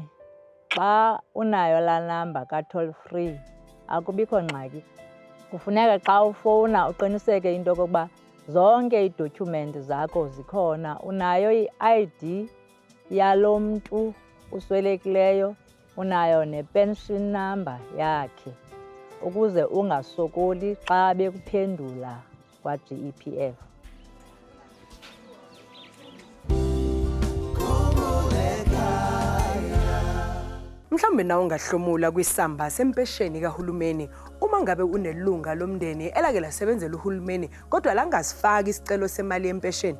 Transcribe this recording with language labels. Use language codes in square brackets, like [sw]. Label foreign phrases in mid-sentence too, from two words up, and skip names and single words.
[xh] Xa unayo laa namba ka- [en] toll free [xh] akubikho ngxaki. Kufuneka xa ufowuna uqiniseke into yokokuba zonke iidotyhumenti zakho zikhona. Unayo i-ID yalo mntu uswelekileyo, unayo ne- [en] pension number [xh] yakhe ukuze ungasokoli xa bekuphendula kwa-GEPF. [zu] Mhlawumbe nawe ungahlomula kwisamba sempesheni kahulumeni uma ngabe unelunga lomndeni elake lasebenzela uhulumeni kodwa langasifaki isicelo semali yempesheni.